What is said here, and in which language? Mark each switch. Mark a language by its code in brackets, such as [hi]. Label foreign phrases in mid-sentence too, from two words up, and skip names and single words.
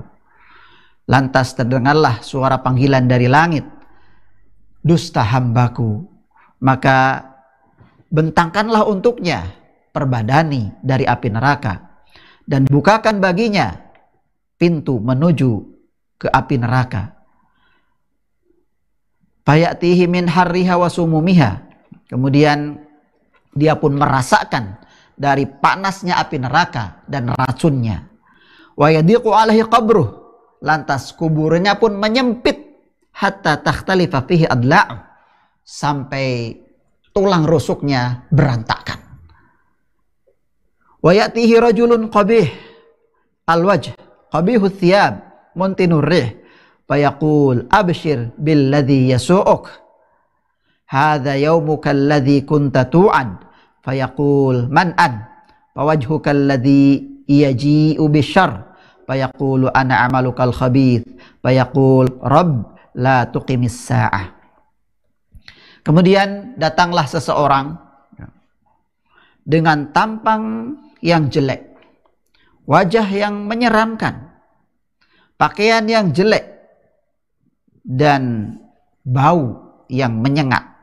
[id] Lantas terdengarlah suara panggilan dari langit, dusta hambaku, maka bentangkanlah untuknya perbadani dari api neraka, dan bukakan baginya pintu menuju ke api neraka. [ar] فيأتيه من حرها وسمومها. [id] Kemudian dia pun merasakan dari panasnya api neraka dan racunnya. [ar] ويضيق عليه قبره. [id] Lantas kuburnya pun menyempit [ar] حتى تختلف فيه أضلاع, [id] sampai tulang rusuknya berantakan. [ar] ويأتيه رجل قبيح الوجه قبيح الثياب منتن الريح فيقول أبشر بالذي يسوؤك هذا يومك الذي كنت توعد فيقول من أنت فوجهك الذي يجيء بالشر فيقول أنا عملك الخبيث فيقول رب لا تقم الساعة. [id] Kemudian datanglah seseorang dengan tampang yang jelek, wajah yang menyeramkan, pakaian yang jelek, dan bau yang menyengat.